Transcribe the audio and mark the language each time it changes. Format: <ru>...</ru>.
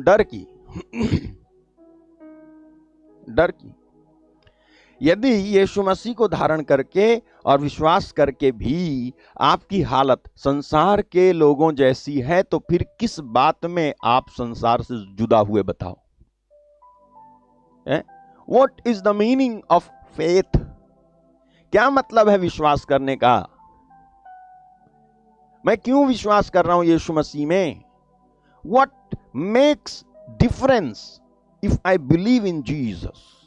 <hi>डर की डर की। यदि यीशु मसीह को धारण करके और विश्वास करके भी आपकी हालत संसार के लोगों जैसी है, तो फिर किस बात में आप संसार से जुदा हुए? बताओ।</hi> <en>What is the meaning of faith?</en> <hi>क्या मतलब है विश्वास करने का? मैं क्यों विश्वास कर रहा हूं यीशु मसीह में?</hi> <en>What makes difference if I believe in Jesus?</en>